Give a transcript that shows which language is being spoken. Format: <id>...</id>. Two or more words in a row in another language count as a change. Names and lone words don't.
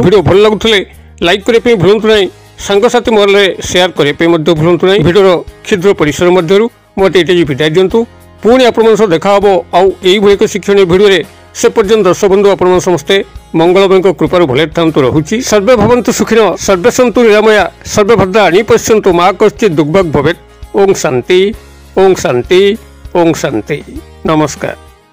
<or>ଭିଡିଓ ଭଲ ଲାଗୁଥିଲେ ଲାଇକ କରିବା ପାଇଁ ଭୁଲନ୍ତୁ ନାହିଁ, ସଙ୍ଗ ସାଥୀ ମହଲରେ ସେୟାର କରିବା ପାଇଁ ମଧ୍ୟ ଭୁଲନ୍ତୁ ନାହିଁ। ଭିଡିଓ କ୍ଷୁଦ୍ର ପରିସର ମଧ୍ୟରୁ ମୋତେ ଏଠି ବିଦାୟ ଦିଅନ୍ତୁ। ପୁଣି ଆପଣ ମାନଙ୍କ ସହ ଦେଖା ହେବ ଆଉ ଏହି ଭଳି ଏକ ଶିକ୍ଷଣୀୟ ଭିଡିଓ ରେ। ସେ ପର୍ଯ୍ୟନ୍ତ ଦର୍ଶକ ବନ୍ଧୁ ଆପଣ ସମସ୍ତେ ମଙ୍ଗଳମୟଙ୍କ କୃପାରେ ଭଲେ ଥାଆନ୍ତୁ ରହୁଛି।</or> <sa>सर्वे भवन्तु सुखिनो, सर्वे सन्तु निरामया, सर्वे भद्राणि पश्यन्तु मा कश्चित् दुर्भग भवेत्। ओम शांति, ओम शांति, ओम शांति।</sa> <or>नमस्कार।</or>